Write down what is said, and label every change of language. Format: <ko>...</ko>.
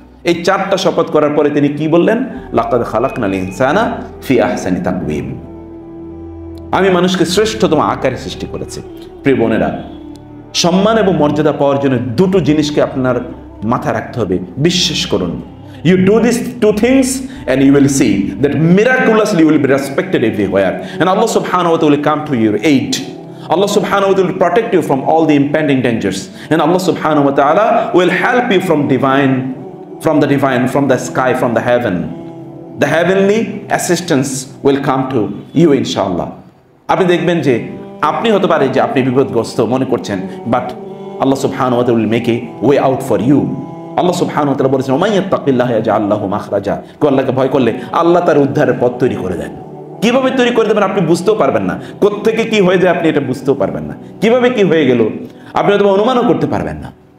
<bn>এই চারটা শপথ করার পরে তিনি কি বললেন?</bn> <ar>লাকাদ খালাকনাল ইনসানা ফি আহসানি তাকওয়িম,</ar> <bn>আমি মানুষকে শ্রেষ্ঠতম আকারে সৃষ্টি করেছি। প্রিয় বোনেরা, সম্মান এবং মর্যাদা পাওয়ার জন্য দুটো জিনিসকে আপনার মাথায় রাখতে হবে, বিশ্বাস করুন।</bn> <en>You do these two things and you will see that miraculously you will be respected everywhere, and Allah subhanahu wa ta'ala will come to your aid. Allah subhanahu wa ta'ala will protect you from all the impending dangers, and Allah subhanahu wa ta'ala will help you from the divine, from the sky, from the heaven. The heavenly assistance will come to you inshallah.</en> <bn>আপনি দেখবেন যে আপনি হতে পারে যে আপনি বিপদগ্রস্ত মনে করছেন, বাট আল্লাহ সুবহানাহু ওয়া তাআলা</bn> <en>will make a way out for you.</en> <bn>আল্লাহ সুবহানাহু ওয়া তাআলা বলেছেন</bn> <ar>ওয়া মান ইয়াত্তাকিল্লাহা ইয়াজআল লাহু মাখরাজা,</ar> <bn>কেউ আল্লাহকে ভয় করলে আল্লাহ তার উদ্ধারের পথ তৈরি করে দেন। কিভাবে তৈরি করে দেবেন আপনি বুঝতেও পারবেন না, কোত্থেকে কি হয়ে যায় আপনি এটা বুঝতেও পারবেন না, কিভাবে কি হয়ে গেল আপনি হয়তো অনুমানও করতে পারবেন না।</bn>